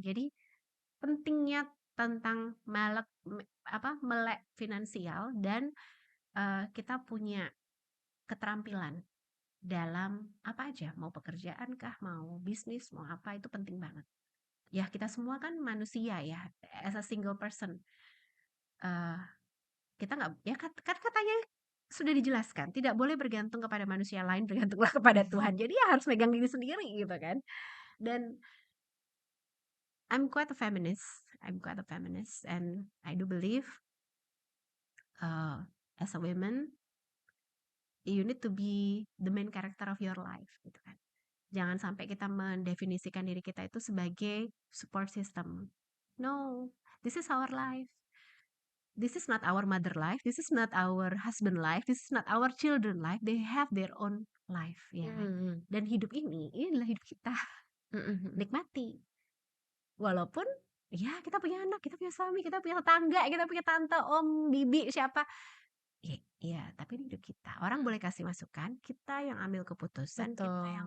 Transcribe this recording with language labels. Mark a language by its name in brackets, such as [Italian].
[Indonesian] Jadi pentingnya tentang melek finansial dan, kita punya keterampilan dalam apa aja, mau pekerjaan kah, mau bisnis, mau apa, itu penting banget. Ya kita semua kan manusia ya, [English] as a single person, [Indonesian] eee, kita nggak ya kan katanya sudah dijelaskan, tidak boleh bergantung kepada manusia lain, bergantunglah kepada Tuhan. Jadi ya harus megang diri sendiri gitu kan. Dan [English] I'm quite a feminist and I do believe, as a woman, you need to be the main character of your life [Indonesian] gitu kan. [English] Jangan sampai kita mendefinisikan diri kita itu sebagai support system. No, this is our life. This is not our mother life. This is not our husband life. This is not our children life. They have their own life, [Indonesian] ya kan? Mhm Dan hidup ini adalah hidup kita. mhm mhm. Nikmati. Walaupun ya kita punya anak, kita punya suami, kita punya tetangga, kita punya tante, om, bibi, siapa. Ya, Iya, tapi ini hidup kita. Orang boleh kasih masukan, kita yang ambil keputusan, kita yang